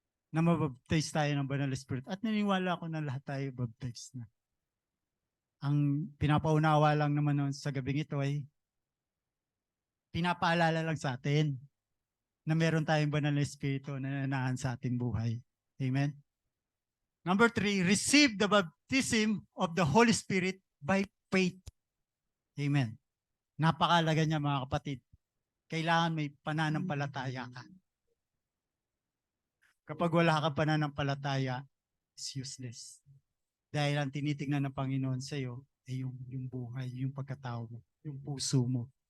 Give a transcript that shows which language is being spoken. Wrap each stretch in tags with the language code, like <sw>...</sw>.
<tl>na mabaptize tayo ng Banal na Espiritu. At naniniwala ako na lahat tayo baptize na. Ang pinapaunawa lang naman nun sa gabing ito ay pinapaalala lang sa atin na meron tayong Banal na Espiritu na nananahan sa ating buhay. Amen?</tl> <en>Number 3, receive the baptism of the Holy Spirit by faith. Amen.</en> <tl>Napakalaga niya mga kapatid. Kailangan may pananampalataya ka. Kapag wala kang pananampalataya,</tl> <en>it's useless.</en> <tl>Dahil ang tinitingnan ng Panginoon sa iyo ay yung buhay, yung pagkatao mo, yung puso mo.</tl>